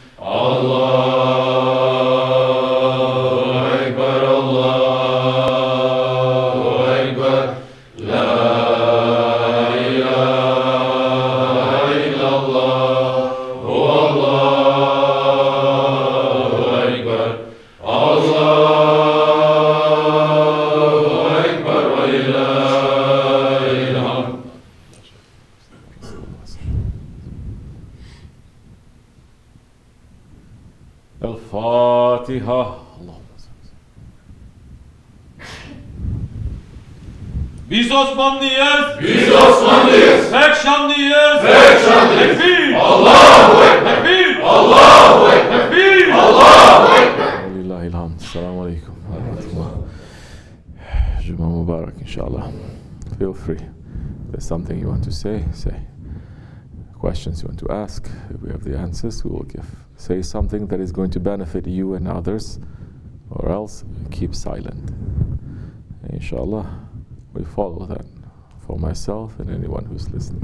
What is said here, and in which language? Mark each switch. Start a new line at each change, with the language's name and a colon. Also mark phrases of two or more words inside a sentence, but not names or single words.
Arabic: الله أكبر الله أكبر لا إله إلا الله هو الله أكبر الله أكبر ولله الحمد. الفاتحة.
Turkish: Biz Osmanlıyız. Biz Osmanlıyız. Pek şanlıyız. Pek şanlıyız. Tekbir.
Arabic: الله أكبر.
Turkish: Tekbir.
Arabic: الله أكبر.
Turkish: Tekbir.
Arabic: الله أكبر. لله إلهام. سلام عليكم. جمعة مباركة إن شاء الله.
English: Feel free. If there's something you want to say, say. Questions you want to ask, if we have the answers, we will give. Say something that is going to benefit you and others, or else keep silent. Inshallah, we follow that for myself and anyone who's listening.